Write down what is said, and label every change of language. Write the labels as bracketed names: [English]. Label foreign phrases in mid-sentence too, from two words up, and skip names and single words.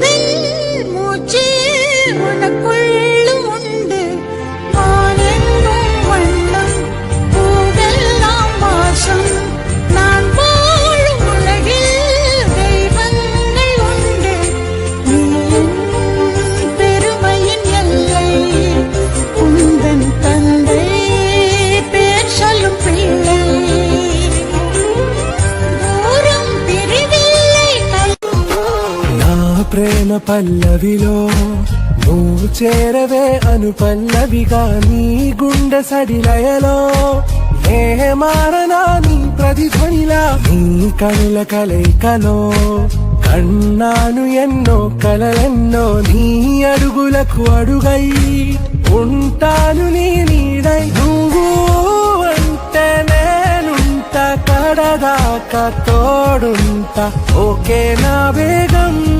[Tamil] மூச்சு உனக்குள்ளும் உண்டு வானெங்கும் வண்ணம் பூவெல்லாம் வாசம் நான் வாழும் உலகில் தெய்வங்கள் உண்டு நீ என் பெருமையின் எல்லை உந்தன் தந்தை பேர் சொல்லும் பிள்ளை தூரம் பிரிவில்லை [Telugu] నా ప్రేమ పల్లవిలో నువ్వు చేరవే అను పల్లవిగా నీ గుండె సడిలయలో నే మారనా నీ ప్రతిధ్వనిలా నీ కనుల కలయికలో కన్నాను ఎన్నో కలలెన్నో నీ అడుగులకు అడుగై ఉంటాను నీ నీడై నువ్వు అంటే నేనుంటా కడదాకా తోడుంటా ఓకే నా వేగం